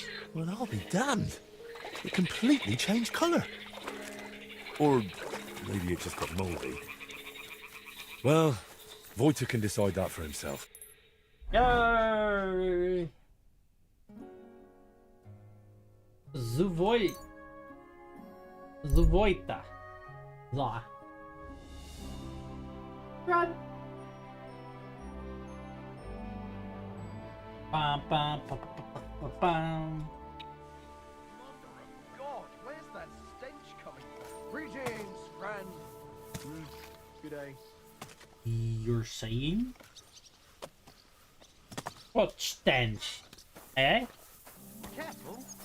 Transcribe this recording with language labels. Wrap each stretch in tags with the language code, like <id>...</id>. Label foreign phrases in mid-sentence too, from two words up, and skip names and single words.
<en>Well, I'll be damned. It completely changed colour. Or maybe it just got mouldy. Well, Voiter can decide that for himself. Yay! Zuvoita. La. Run. Bam, bam, bam, bam, bam. God, where's that stench coming from? Greetings, friend. Good day. You're saying? What stench? Eh? Careful.</en>